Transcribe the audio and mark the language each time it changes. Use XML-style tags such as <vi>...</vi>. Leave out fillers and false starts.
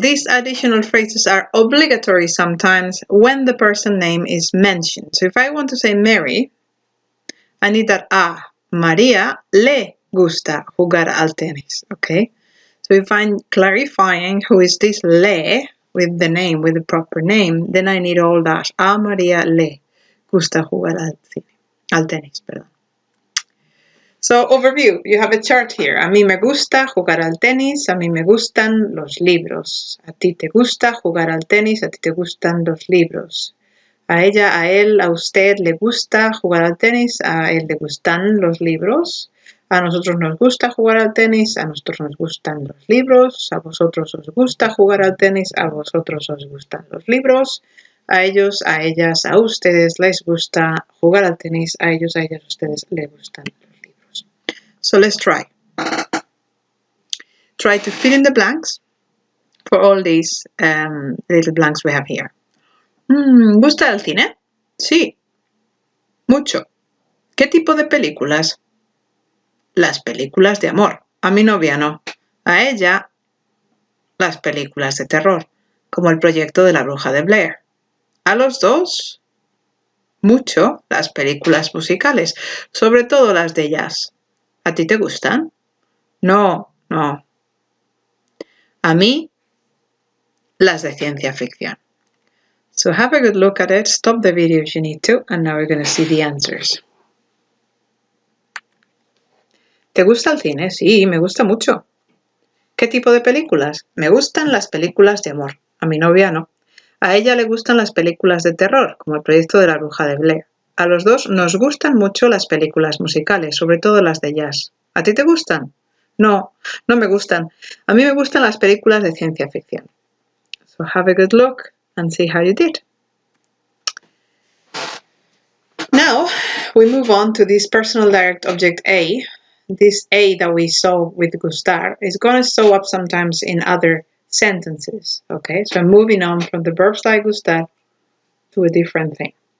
<en>These additional phrases are obligatory sometimes when the person name is mentioned. So if I want to say Mary, I need that</en> <es>a María le gusta jugar al tenis.</es> <en>Okay? So if I'm clarifying who is this le with the name, with the proper name, then I need all that.</en> <es>A María le gusta jugar al tenis. Perdón.</es> <en>So, overview, you have a chart here.</en> <es>A mí me gusta jugar al tenis, a mí me gustan los libros. A ti te gusta jugar al tenis, a ti te gustan los libros. A ella, a él, a usted le gusta jugar al tenis, a él le gustan los libros, a nosotros nos gusta jugar al tenis, a nosotros nos gustan los libros, a vosotros os gusta jugar al tenis, a vosotros os gustan los libros, a ellos, a ellas, a ustedes les gusta jugar al tenis, a ellos, a ellas, a ustedes les gustan los libros.</es> <en>So let's try. Try to fill in the blanks for all these little blanks we have here.</en> <es>¿Gusta el cine? Sí, mucho. ¿Qué tipo de películas? Las películas de amor. A mi novia no. A ella, las películas de terror, como el proyecto de la bruja de Blair. A los dos, mucho las películas musicales, sobre todo las de jazz. ¿A ti te gustan? No, no. A mí, las de ciencia ficción.</es> <en>So have a good look at it, stop the video if you need to, and now we're going to see the answers.</en> <es>¿Te gusta el cine? Sí, me gusta mucho. ¿Qué tipo de películas? Me gustan las películas de amor. A mi novia no. A ella le gustan las películas de terror, como el proyecto de la bruja de Blair. A los dos nos gustan mucho las películas musicales, sobre todo las de jazz. ¿A ti te gustan? No, no me gustan. A mí me gustan las películas de ciencia ficción.</es> <en>So have a good look and see how you did. Now we move on to this personal direct object A. This A that we saw with Gustar is going to show up sometimes in other sentences. Okay, so I'm moving on from the verbs like Gustar to a different thing.</en>